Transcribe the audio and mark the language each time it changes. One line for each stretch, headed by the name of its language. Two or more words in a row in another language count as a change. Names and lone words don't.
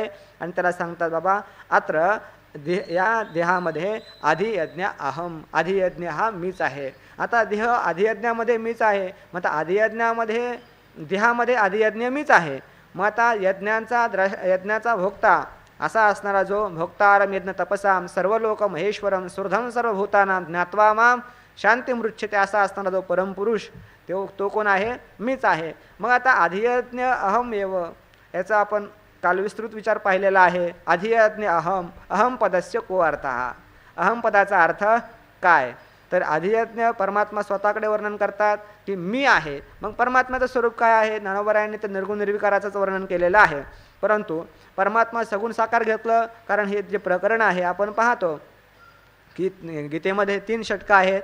Marathi: आणि त्याला सांगतात बाबा, अत्र या देहामध्ये
Sanskrit: आधियज्ञ अहम,
Marathi: आधियज्ञ हा मीच आहे. आता देह आधियज्ञामध्ये मीच आहे. मग आता आधियज्ञामध्ये देहामध्ये आधियज्ञ मीच आहे. मग आता यज्ञाचा भोक्ता असा असणारा जो
Sanskrit: भोक्तारम यज्ञ तपसाम सर्व लोक महेश्वरम सुरधम सर्वभूतानाम ज्ञात्वा माम शांती मृच्छते
Marathi: असा असणारा जो परमपुरुष तो कोण आहे, मीच आहे. मग आता
Sanskrit: आधियज्ञ अहम एव
Marathi: याचा आपण काल विस्तृत विचार पाहिलेला आहे.
Sanskrit: आधियज्ञ अहम, अहम पदस्य को अर्थ,
Marathi: अहम पदाचा अर्थ काय, तर आधियज्ञ परमात्मा स्वतःकडे वर्णन करतात की मी आहे. मग परमात्म्याचं स्वरूप काय आहे, ज्ञानोबरायांनी तर निर्गुण निर्विकाराचंच वर्णन केलेलं आहे. परंतु परमात्मा सगुण साकार घेतलं, कारण हे जे प्रकरण आहे आपण पाहतो की गीतेमध्ये 3 षटकं आहेत.